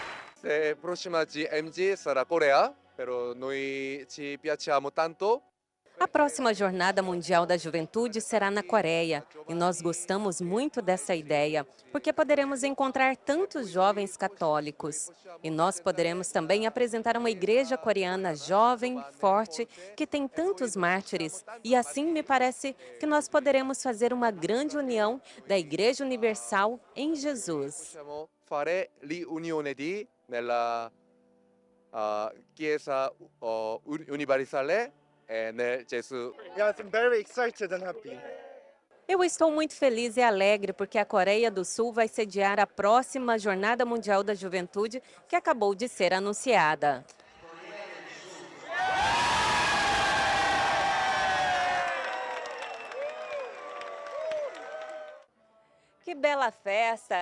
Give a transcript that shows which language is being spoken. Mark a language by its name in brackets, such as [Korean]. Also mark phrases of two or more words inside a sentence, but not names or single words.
[Italian] Próxima GMG sarà Corea, pero noi ci piacciamo tanto. [Portuguese] A próxima Jornada Mundial da Juventude será na Coreia e nós gostamos muito dessa ideia, porque poderemos encontrar tantos jovens católicos. E nós poderemos também apresentar uma igreja coreana jovem, forte, que tem tantos mártires. E assim me parece que nós poderemos fazer uma grande união da Igreja Universal em Jesus. [Italian] Possiamo fare riunione nella Chiesa Universale nel Gesù. [English] Yes, I'm very excited and happy. [Portuguese] Eu estou muito feliz e alegre porque a Coreia do Sul vai sediar a próxima Jornada Mundial da Juventude que acabou de ser anunciada. Que bela festa!